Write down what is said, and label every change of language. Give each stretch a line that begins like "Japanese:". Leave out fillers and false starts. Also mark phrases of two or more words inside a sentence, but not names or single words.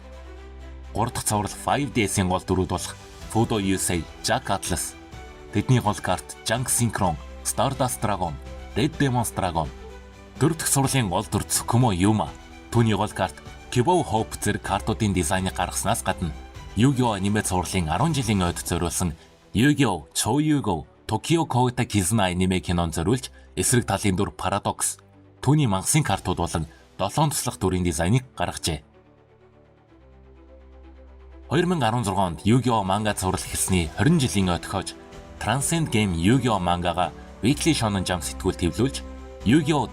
Mongolian: 3 дахь цуврал 5DS-ийн гол дүрүүд болох Fudo Yusei, Jack Atlas, тэдний гол карт Junk Synchron, Stardust Dragon, Red Demons Dragon. 4 дахь цувралын гол дүр Tsukumo Yuma, түүний гол карт Kibo Hope зэрэг картуудын дизайныг гаргаснаас гадна Yu-Gi-Oh! Аниме цувралын 10 жилийн ойд зориулсан Yu-Gi-Oh! Chou-Yu-Go Tokyo Kogata Kizuna аниме кинон зориулж эсрэг талын дүр Paradox, түүний мангасын картууд болон 7 туслах дүрийн дизайныг гаргажээ. 2016 онд Yu-Gi-Oh! Манга цуврал эхэлсний 20 жилийн ойд тохиож Transcend Game Yu-Gi-Oh! Мангага Weekly Shonen Jump сэтгүүлд хэвлүүлж Yu-Gi-Oh!